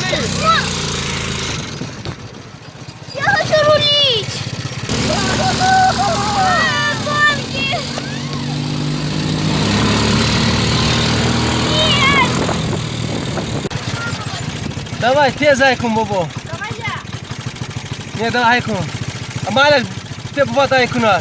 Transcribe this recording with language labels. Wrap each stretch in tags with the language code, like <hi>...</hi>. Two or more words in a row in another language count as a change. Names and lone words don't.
<ru>три. Я хочу рулить. Гонки. Нет. Давай,</ru> <tg>тез айкун, бобо.</tg> <ru>Давай я. Не, давай айкун. А Маля, ты бывает айкуна.</ru>